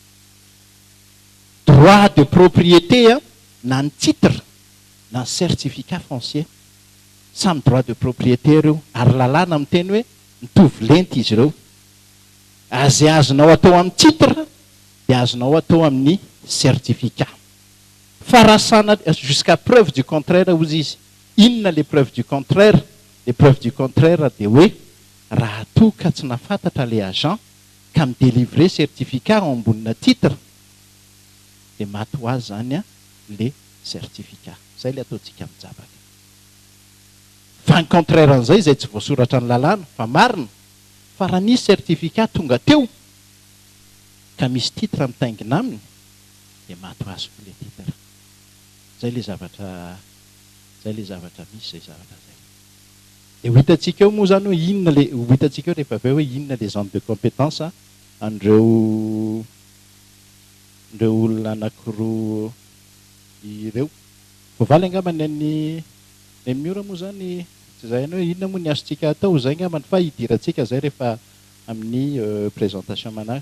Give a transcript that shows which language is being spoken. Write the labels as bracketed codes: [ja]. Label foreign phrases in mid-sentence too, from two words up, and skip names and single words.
[fr] Droit de propriété [mg] na ny titre na ny [fr] certificat foncier [mg] samy [fr] droit de propriété [mg] ireo, ary lalàna miteny hoe mitovy lenta izy ireo. Azay azonao atao amin'ny titre dia azonao atao amin'ny certificat. Farasana [fr] jusqu'à preuve du contraire [mg] ozy izy. Inona [fr] les preuves du contraire? Les preuves du contraire [mg] dia hoe raha toa ka tsy nafantatra le agent ka midélivrer certificat ambonina titre dia maty ho azy zany le certificat. Zay le ataontsika mijabaka. Fa ny contraire an'izay izay tsy voasoratra ny lalàna fa marina fa raha nisy certificat tonga teo ka misy titre mitaingina aminy dia maty ho azy koa le titre. Zay le zavatra misy zay zavatra zay. Dia ho hitantsika eo moa zany hoe inona le ho hitantsika eo rehefa avy eo hoe inona [fr] les zones de compétence [mg] andreo olona anankiroa ireo. Voavaly angamba ny miora moa zany tsy zay hoe inona moa ny azontsika atao zay angamba fa hidirantsika zay rehefa amin'ny présentation manaraka.